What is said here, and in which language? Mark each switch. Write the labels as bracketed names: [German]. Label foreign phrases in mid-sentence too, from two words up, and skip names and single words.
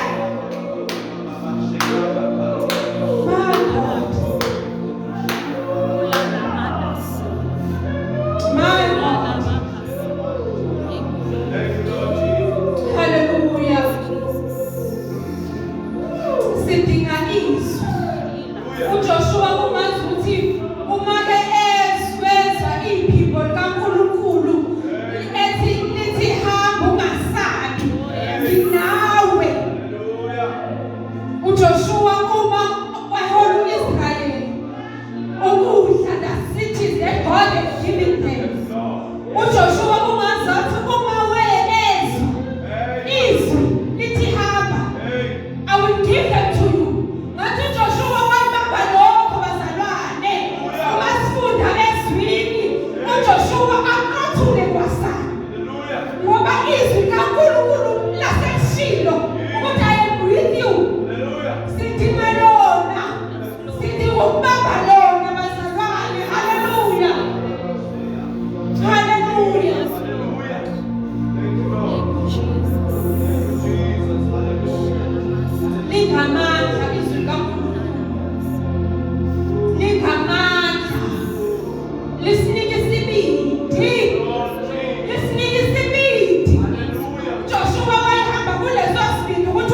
[Zulu] hallelujah sidinga izwi uJoshua kumazi ukuthi uma ke ezweza iphimbo likaNkulunkulu lithi hamba ungasabi nginawe uJoshua uma wahola uIsrayeli ukudla [English] the cities that God had given them [Zulu] uJoshua kungazathi uma wezwa izwi lithi hamba [English] I will give them to you. [Zulu] Ngathi uJoshua wayibamba lokho bazalwane. Umasifunda ezwini. uJoshua aqathule kwasana. Ngoba izwi kaNkulunkulu laseShilo ukuthi [English] I am with you. [Zulu] Sidinga lona. Sidinga ukubamba lona bazalwane. Hallelujah. Hallelujah. Lingamandla izwi kaNkulunkulu lingamandla lisinike isibindi Joshua wayehamba kuleso sibindi ukuthi